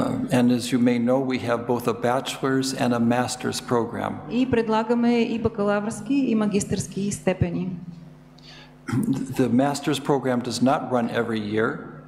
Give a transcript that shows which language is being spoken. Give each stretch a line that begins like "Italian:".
English: And as you may know, we have both a bachelor's and a master's program.
Bulgarian: И предлагаме и бакалавърски, и магистърски степени.
English: The master's program does not run every year.